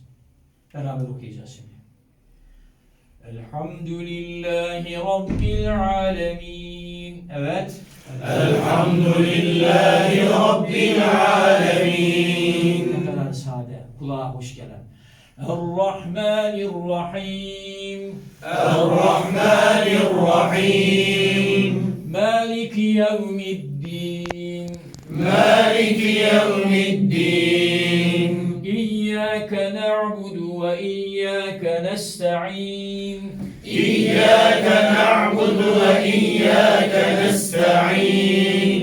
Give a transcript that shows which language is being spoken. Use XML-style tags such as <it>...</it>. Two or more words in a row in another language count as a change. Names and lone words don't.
<tr>Beraber okuyacağız şimdi.</tr> <ar>الحمد لله رب العالمين.</ar> <tr>Evet.</tr> <ar>الحمد لله رب العالمين.</ar> <tr>Ne kadar sade, kulağa hoş gelen.</tr> <ar>Errahmanirrahim. الرحمن مالك يوم الدين. مالك يوم الدين إياك نعبد وإياك نستعين. إياك نعبد وإياك نستعين</ar>